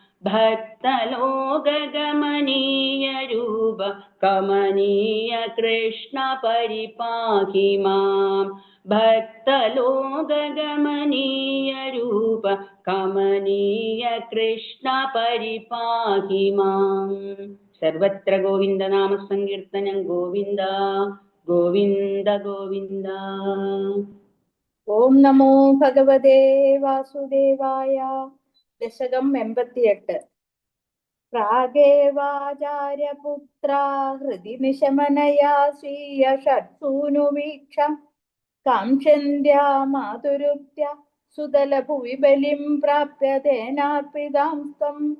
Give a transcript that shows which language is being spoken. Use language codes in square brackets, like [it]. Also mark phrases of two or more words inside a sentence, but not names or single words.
[sa] भक्तलोकगमनीय रूप कमनीय कृष्ण परिपाहि माम् भक्तलोकगमनीय रूप कमनीय कृष्ण परिपाहि माम् सर्वत्र गोविंद नाम संकीर्तनं गोविंद गोविंद गोविंद। ഓം നമോ ഭഗവതേ വാസുദേവായ. ദശകം 88. പ്രാഗേവാചാര്യപുത്ര ഹൃദി നിശമനയാ സ്വീയ ഷട്സൂനുവീക്ഷം കാംക്ഷന്ത്യാ മാതുരുക്ത്യ സുതലഭുവി ബലിം പ്രാപ്യ തേനാർപ്പിതാം ത്വം